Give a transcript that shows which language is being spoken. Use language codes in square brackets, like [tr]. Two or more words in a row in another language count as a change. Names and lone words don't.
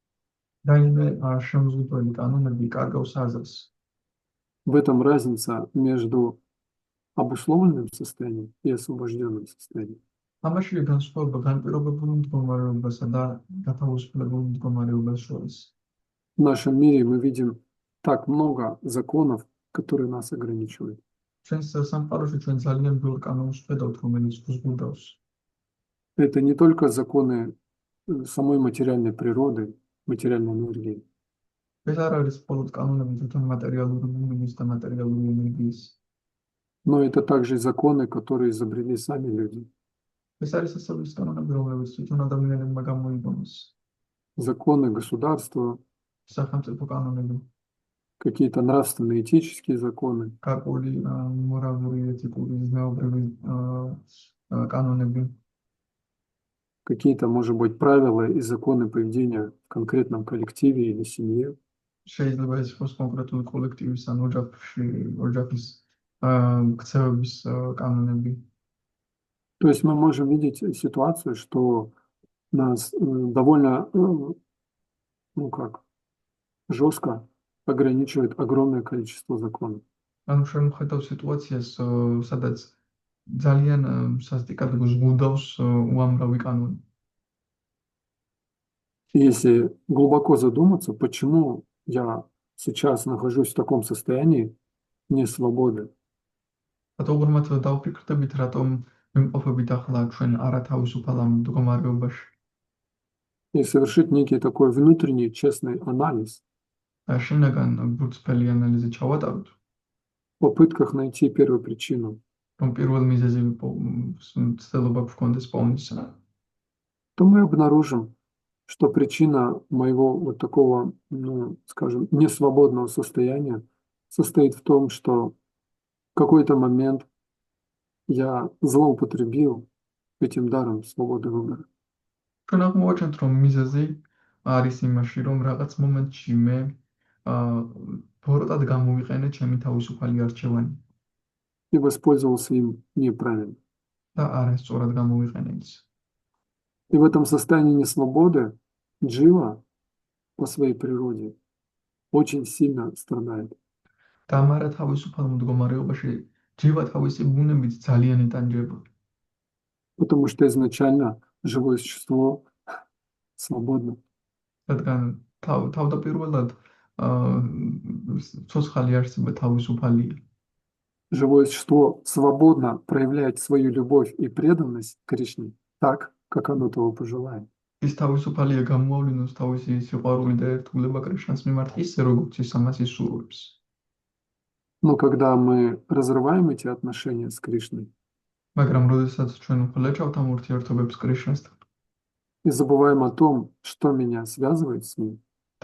[ka] რაიმე შემზღუდველი კანონები კარგავს აზრს. [ru] В этом разница между обусловленным состоянием и освобожденным состоянием. [ka] ამაშია განსხვავება განპირობებული მდგომარეობასა და გათავისუფლებულ მდგომარეობას შორის. [ru] В нашем мире мы видим так много законов, которые нас ограничивают. [ka] ჩვენს სამყაროში ჩვენ ძალიან ბევრ კანონს ვხედავთ, რომელიც გვზღუდავს. [ru] Это не только законы самой материальной природы, материальной энергии, [ka] ეს არ არის მხოლოდ კანონები თვითონ მატერიალური ბუნების და მატერიალური ენერგიის. [ru] но это также законы, которые изобрели сами люди. [ka] ეს არის ასევე ის კანონები, რომლებიც თვითონ ადამიანებმა გამოიგონეს. [ru] Законы государства, [ka] სახელმწიფო კანონები, [ru] какие-то нравственные этические законы, [ka] გარკვეული მორალური, ეთიკური, ზნეობრივი კანონები, [ru] какие-то, может быть, правила и законы поведения в конкретном коллективе или семье. [ka] შეიძლება ეს იყოს კონკრეტული კოლექტივის ან ოჯახის ქცევების კანონები. [ru] То есть мы можем видеть ситуацию, что нас довольно, жестко ограничивает огромное количество законов. [ka] ანუ ჩვენ ვხედავთ სიტუაციას, სადაც ძალიან სასტიკად გვზღუდავს უამრავი კანონი. [ru] И если глубоко задуматься, почему я сейчас нахожусь в таком состоянии несвободы, [ka] რატო უბრალოდ დავფიქრდებით, რატომ ვიმყოფებით ახლა ჩვენ არათავისუფალ მდგომარეობაში. [ru] и совершить некий такой внутренний честный анализ [ka] შინაგან გულწრფელი ანალიზი ჩავატაროთ, [ru] в попытках найти первопричину, [ka] რომ პირველ მიზეზი ცდილობა გქონდეს პოვნისა, [ru] то мы обнаружим, что причина моего вот такого, скажем, несвободного состояния состоит в том, что в какой-то момент я злоупотребил этим даром свободы выбора. [ka] ჩვენ აღმოვაჩენთ, რომ მიზეზი არის იმაში, რომ რაღაც მომენტში მე ბოროტად გამოვიყენე ჩემი თავისუფალი არჩევანი [ru] И воспользовался им неправильно. [ka] და არასწორად გამოვიყენე ის. [ru] И в этом состоянии несвободы джива по своей природе очень сильно страдает. [ka] და ამ არათავისუფალ მდგომარეობაში ჯივა თავისი ბუნებით ძალიან იტანჯება. [ru] Потому что изначально живое существо свободно. [ka] რადგან თავდაპირველად ცოცხალი არსება თავისუფალია. [ru] Живое существо свободно проявляет свою любовь и преданность Кришне так, как оно того пожелает. [ka] ის თავისუფალია გამოავლინოს თავისი სიყვარული და ერთგულება კრიშნას მიმართ ისე, როგორც ის ამას ისურვებს. [ru] Но когда мы разрываем эти отношения с Кришной [ka] მაგრამ როდესაც ჩვენ უხლეჭავთ ამ ურთიერთობებს კრიშნასთან [ru] и забываем о том, что меня связывает с ним,